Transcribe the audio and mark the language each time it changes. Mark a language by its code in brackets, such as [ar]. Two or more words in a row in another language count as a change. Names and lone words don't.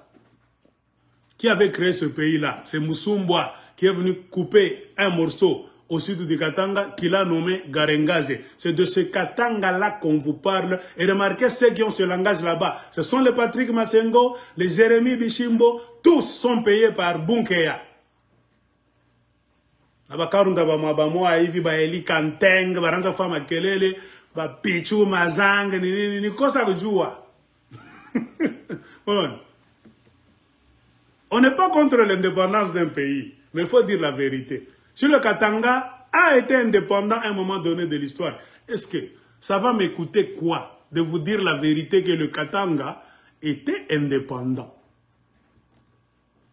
[fr] Qui avait créé ce pays-là? C'est Musumbwa qui est venu couper un morceau au sud du Katanga, qu'il a nommé Garengaze. C'est de ce Katanga-là qu'on vous parle. Et remarquez ceux qui ont ce langage là-bas. Ce sont les Patrick Massengo, les Jérémy Bichimbo, tous sont payés par Bunkeya. [sw] Nabakarunda bamwa hivi ba Eli Kanteng, baranza fama kelele, ba Pichu Mazang, ni kosa kujua. [fr] On n'est pas contre l'indépendance d'un pays, mais il faut dire la vérité. Si le Katanga a été indépendant à un moment donné de l'histoire, est-ce que ça va m'écouter quoi de vous dire la vérité que le Katanga était indépendant?